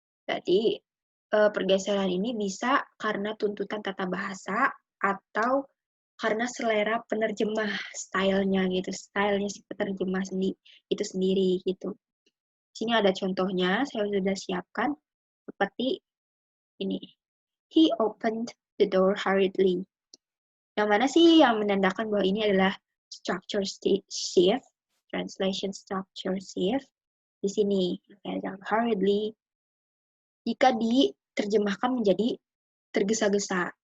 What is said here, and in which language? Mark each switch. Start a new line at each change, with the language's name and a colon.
Indonesian: Jadi pergeseran ini bisa karena tuntutan tata bahasa atau karena selera penerjemah, stylenya gitu, stylenya si penerjemah itu sendiri gitu. Sini ada contohnya, saya sudah siapkan seperti ini.
English: He opened the door hurriedly.
Indonesian: Yang mana sih yang menandakan bahwa ini adalah structure shift, translation structure shift. Di sini, hurriedly, jika diterjemahkan menjadi tergesa-gesa.